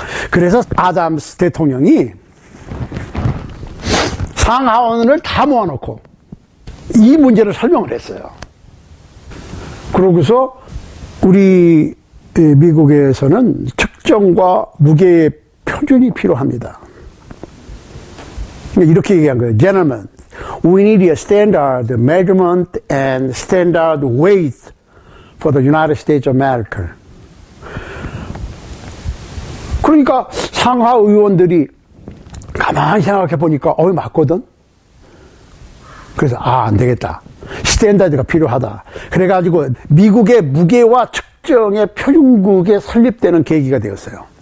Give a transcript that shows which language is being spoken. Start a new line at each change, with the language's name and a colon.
Korean: 그래서 아담스 대통령이 상하원을 다 모아놓고 이 문제를 설명을 했어요. 그러고서 우리 미국에서는 측정과 무게의 표준이 필요합니다. 이렇게 얘기한 거예요.
English: Gentlemen, we need a standard measurement and standard weight for the United States of America.
Korean: 그러니까 상하 의원들이 가만히 생각해 보니까 맞거든. 그래서 안 되겠다. 스탠다드가 필요하다. 그래가지고 미국의 무게와 측정의 표준국에 설립되는 계기가 되었어요.